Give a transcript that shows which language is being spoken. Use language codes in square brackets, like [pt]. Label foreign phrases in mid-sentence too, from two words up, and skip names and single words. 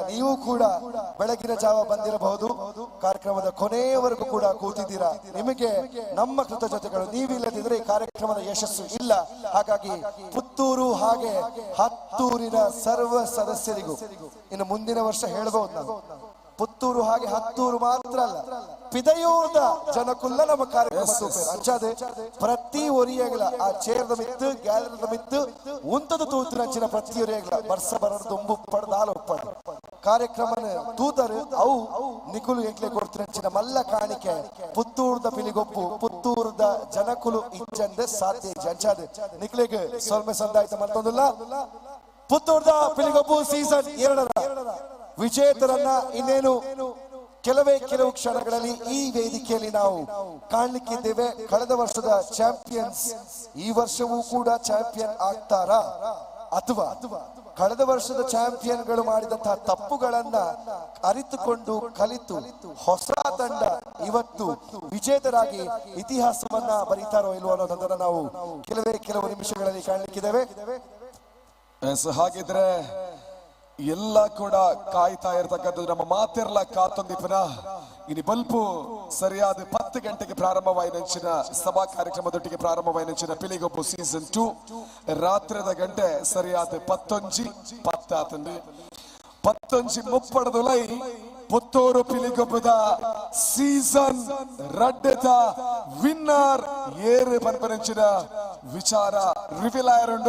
[kn] ನೀವು ಕೂಡ ಬೆಳಗಿನ ಜಾವ ಬಂದಿರಬಹುದು, ಕಾರ್ಯಕ್ರಮದ ಕೊನೆಯವರೆಗೂ ಕೂಡ ಕೂತಿದ್ದೀರಾ. ನಿಮಗೆ ನಮ್ಮ ಕೃತಜ್ಞತೆಗಳು. ನೀವಿಲ್ಲದಿದ್ರೆ ಈ ಕಾರ್ಯಕ್ರಮದ ಯಶಸ್ಸು ಇಲ್ಲ. ಹಾಗಾಗಿ ಪುತ್ತೂರು ಹಾಗೆ ಹತ್ತೂರಿನ ಸರ್ವ ಸದಸ್ಯರಿಗೂ ಇನ್ನು ಮುಂದಿನ ವರ್ಷ ಹೇಳ್ಬಹುದು ನಾವು ಪುತ್ತೂರು ಹಾಗೆ ಹತ್ತೂರು ಮಾತ್ರ ಅಲ್ಲ, [tcy] ಪಿದಯೂರ್ದ ಜನಕ್ಕುಲ್ಲ ನಮ್ಮ ಕಾರ್ಯಕ್ರಮ ಅಂಚಾದೆ ಪ್ರತಿ ಒರಿಯಗಳ ಆ ಚೇರ್ದ ಮಿತ್ತು ಗ್ಯಾಲರಿದ ಮಿತ್ತು ಉಂತದ ತೂತಿನಂಚಿನ ಪ್ರತಿ ಒರಿಯಗಳ ಬರ್ಸ ಬರದು ಒಂಬು ಪಡ್ದಾಲ ಒಪ್ಪಡು ಕಾರ್ಯಕ್ರಮ ತೂತರು ಅವು ನಿಕುಲು ಎಂಕ್ಲೆ ಕೊಡ್ತಿನಂಚಿನ ಮಲ್ಲ ಕಾಣಿಕೆ ಪುತ್ತೂರ್ದ ಪಿಲಿಗೊಪ್ಪು ಪುತ್ತೂರ್ದ ಜನಕುಲು ಇಚ್ಚಂದೆ ಸಾಧ್ಯ ಅಂಚಾದೆ ನಿಕ್ಲೆಗೆ ಸೊಲ್ಮೆ ಸಂದಾಯಿತ ಮತ್ತೊಂದಿಲ್ಲ. [kn] ಪುತ್ತೂರ್ದ ಪಿಲಿಗೊಪ್ಪು ಸೀಸನ್ 2 ವಿಜೇತರನ್ನ ಇನ್ನೇನು ಕೆಲವು ಕ್ಷಣಗಳಲ್ಲಿ ಈ ವೇದಿಕೆಯಲ್ಲಿ ನಾವು ಕಾಣಲಿಕ್ಕಿದ್ದೇವೆ. ಕಳೆದ ವರ್ಷದ ಚಾಂಪಿಯನ್ಸ್ ಈ ವರ್ಷವೂ ಕೂಡ ಚಾಂಪಿಯನ್ ಆಗ್ತಾರಾ ಅಥವಾ ಕಳೆದ ವರ್ಷದ ಚಾಂಪಿಯನ್ಗಳು ಮಾಡಿದಂತಹ ತಪ್ಪುಗಳನ್ನ ಅರಿತುಕೊಂಡು ಕಲಿತು ಹೊಸ ತಂಡ ಇವತ್ತು ವಿಜೇತರಾಗಿ ಇತಿಹಾಸವನ್ನ ಬರೀತಾರೋ ಇಲ್ವೋ ಅನ್ನೋದನ್ನ ನಾವು ಕೆಲವು ನಿಮಿಷಗಳಲ್ಲಿ ಕಾಣಲಿಕ್ಕಿದ್ದೇವೆ. ಹಾಗಿದ್ರೆ ಎಲ್ಲ ಕೂಡ ಕಾಯ್ತಾ ಇರತಕ್ಕದ್ದು [tcy] ನಮ್ಮ ಮಾತೆರ್ಲ ಕಾತೊಂದಿಪನ ಇನಿ ಬಲ್ಪು ಸರಿಯಾದ 10 ಗಂಟೆಗೆ ಪ್ರಾರಂಭವಾಯಿನಂಚಿನ ಸಭಾ ಕಾರ್ಯಕ್ರಮದೊಟ್ಟಿಗೆ ಪ್ರಾರಂಭವಾಯಿನಂಚಿನ ಪಿಲಿಗೊಪ್ಪು ಸೀಸನ್ 2 ರಾತ್ರಿದ ಗಂಟೆ ಸರಿಯಾದ 11:30 ಪುತ್ತೂರು ಪಿಲಿಗೊಪ್ಪದ ಸೀಸನ್ 2 ವಿನ್ನರ್ ಏರು ಪನ್ಪನಂಚಿನ ವಿಚಾರ ರಿವೀಲ್ ಆಯರುಂಡು.